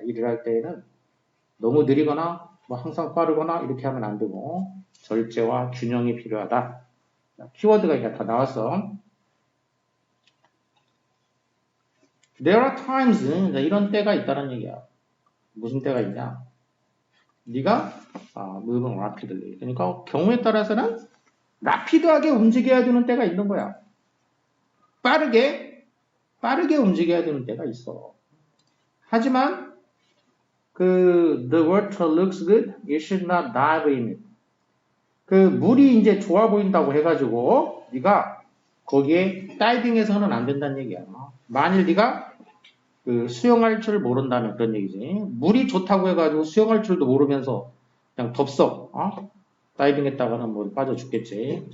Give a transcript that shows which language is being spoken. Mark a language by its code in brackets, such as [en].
[ko] 일을 할 때에는 너무 느리거나 뭐 항상 빠르거나 이렇게 하면 안 되고 절제와 균형이 필요하다. 키워드가 이제 다 나왔어. There are times 이런 때가 있다는 얘기야. 무슨 때가 있냐? [en] 네가 moving rapidly. [ko] 그러니까 경우에 따라서는 라피드하게 움직여야 되는 때가 있는 거야. 빠르게 움직여야 되는 때가 있어. [en] 하지만 the water looks good, you should not dive in it. [ko] 물이 이제 좋아 보인다고 해가지고 네가 거기에 다이빙해서는 안 된다는 얘기야. 만일 네가 수영할 줄 모른다면 그런 얘기지. 물이 좋다고 해가지고 수영할 줄도 모르면서 그냥 덥석 다이빙했다가는 뭐 빠져 죽겠지.